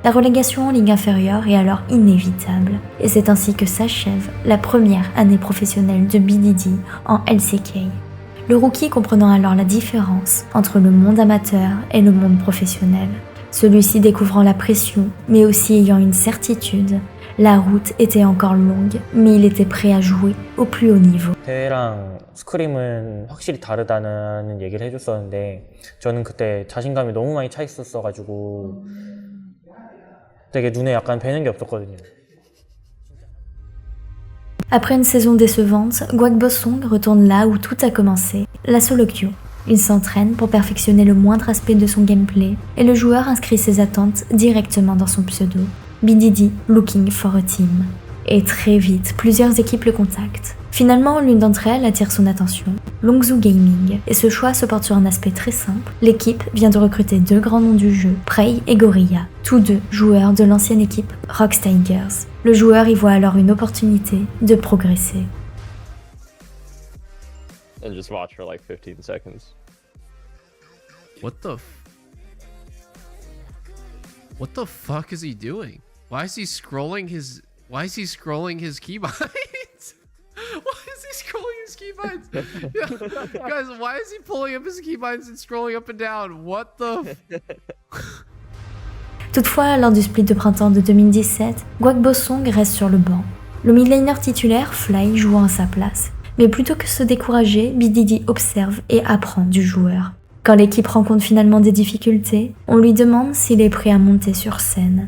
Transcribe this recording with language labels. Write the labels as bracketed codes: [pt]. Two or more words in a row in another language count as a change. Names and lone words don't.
[fr] La relégation en Ligue inférieure est alors inévitable, et c'est ainsi que s'achève la première année professionnelle de BDD en LCK. Le rookie comprenant alors la différence entre le monde amateur et le monde professionnel. Celui-ci découvrant la pression, mais aussi ayant une certitude. La route était encore longue, mais il était prêt à jouer au plus haut niveau. [ko] 대회랑 스크림은 확실히 다르다는 얘기를 해줬었는데 저는 그때 자신감이 너무 많이 차 있었어가지고 되게 눈에 약간 뵈는 게 없었거든요. [fr] Après une saison décevante, Guakbossong retourne là où tout a commencé, la solo queue. Il s'entraîne pour perfectionner le moindre aspect de son gameplay et le joueur inscrit ses attentes directement dans son pseudo. BDD Looking for a Team. Et très vite, plusieurs équipes le contactent. Finalement, l'une d'entre elles attire son attention, Longzhou Gaming, et ce choix se porte sur un aspect très simple. L'équipe vient de recruter 2 grands noms du jeu, Prey et Gorilla, tous 2 joueurs de l'ancienne équipe Rox Tigers. Le joueur y voit alors une opportunité de progresser. [en] And just watch for like 15 seconds. What the fuck is he doing? Why is he scrolling his keybinds? Why is he scrolling his keybinds? Yeah. Guys, why is he pulling up his keybinds and scrolling up and down? What the [fr] Toutefois, lors du split de printemps de 2017, Guakbossong reste sur le banc. Le midlaner titulaire, Fly, jouant à sa place. Mais plutôt que se décourager, BDD observe et apprend du joueur. Quand l'équipe rencontre finalement des difficultés, on lui demande s'il est prêt à monter sur scène.